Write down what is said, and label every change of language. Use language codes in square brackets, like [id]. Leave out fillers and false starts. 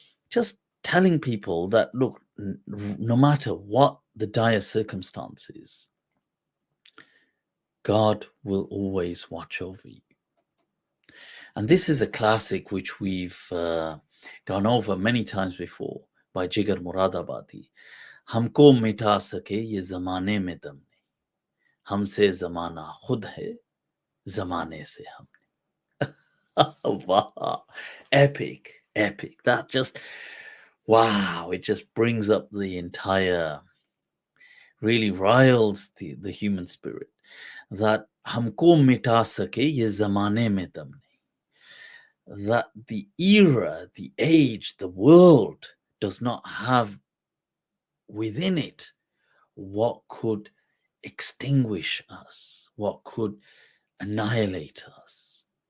[en] Just telling people that, look, no matter what the dire circumstances, God will always watch over you. And this is a classic which we've gone over many times before by Jigar Muradabadi. [hi] हमको मिटा सके ये जमाने में दम नहीं, हमसे जमाना खुद है, जमाने से हमने. [en] Wow. Epic. That just, wow, it just brings up the entire, really riles the human spirit. That [hi] हमको मिटा सके ये जमाने में दम नहीं, [en] that the era, the age, the world does not have within it what could extinguish us, what could annihilate us.